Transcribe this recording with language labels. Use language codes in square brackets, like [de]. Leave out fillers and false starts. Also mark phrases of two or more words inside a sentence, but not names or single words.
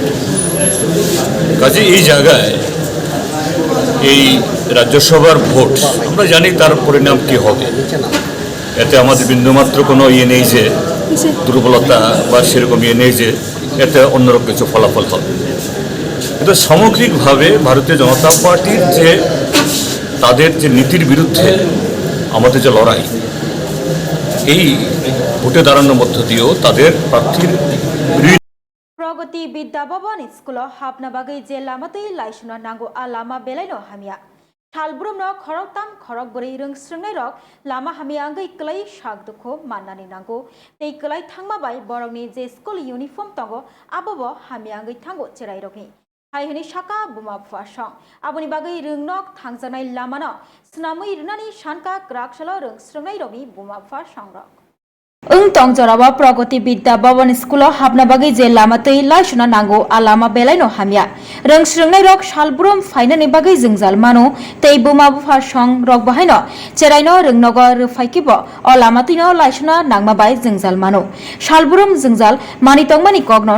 [bn] কাজে এই জায়গায় এই রাজ্যসভার ভোট আমরা জানি তার পরিণাম কী হবে, এতে আমাদের বিন্দুমাত্র কোনো ইয়ে নেই যে দুর্বলতা বা সেরকম ইয়ে নেই যে এতে অন্যরকম কিছু ফলাফল হবে। কিন্তু সামগ্রিকভাবে ভারতীয় জনতা পার্টির যে তাদের যে নীতির বিরুদ্ধে আমাদের যে লড়াই, এই ভোটে দাঁড়ানোর মধ্য দিয়েও তাদের প্রার্থীর [trp] प्रगति विद्या भवन स्कूल हाबना बागै जे लामातै लाइसुना नांगौ आ लामा बेलायनो हामिया थालब्रुमनो खरकताम खरक बोरै रोंस्रोंनाय रक लामा हामिया आंगै क्लै साग दुखो माननानै नांगौ तै क्लै थांमा बाय बरकनि जे [en] school uniform [trp] तंगो आबोबो हामिया आंगै थांगौ चेराय रकनि हायहनि साका बुमा फुवा सं आबोनि बागै रोंनक थांजानाय लामानो स्नामै रुनानि सानका क्राकसलो रोंस्रोंनाय रकनि बुमा फुवा संरक तंजरावा प्रगति विद्या भवन स्कूल हाबना बागै जे लामातै लाइसुना नांगौ आ लामा बेलायनो हामिया रोंस्रोंनाय रक सालब्रुम फाइनानि बागै जोंजाल मानो तै बुमा बुफा सं रक बाहायनो चेरायनो रोंनगो रुफाइकिबो अ लामातैनो लाइसुना नांमा बाय जोंजाल मानो सालब्रुम जोंजाल मानि तंमानि कगनो